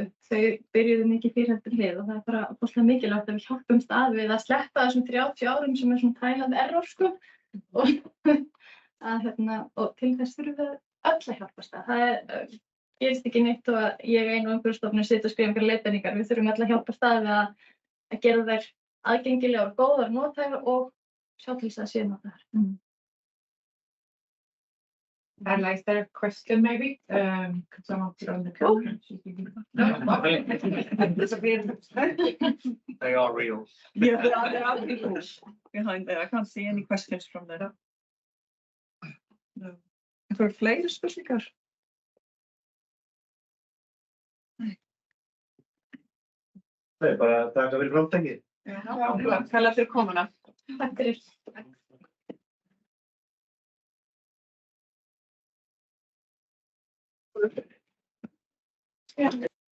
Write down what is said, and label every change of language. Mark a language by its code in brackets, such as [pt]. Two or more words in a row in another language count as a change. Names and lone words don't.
[is] Þau byrjuðu mikið fyrir hlið og það bara rosalega mikilvægt að við hjálpumst að við að sleppa þessum 30 árum sem svona tælandi error og til þess þurfum við öll að hjálpast að. Það gerist ekki neitt og að ég og umhverfisstofnun sitja og skrifa einhverjar leiðbeiningar. Við þurfum öll að hjálpast að við að gera þær aðgengilegar og góðar, nothæfar og sjá til þess að séu nothæfar. [en] And is there a question maybe? Could someone put on the camera? They are real. Yeah, there are people behind there. I can't see any questions from there. No. [is] Einhverjar fleiri spurningar? Það bara að taka fyrir framtækið. Já, kalla fyrir komuna. Takk fyrir. [en] Yeah.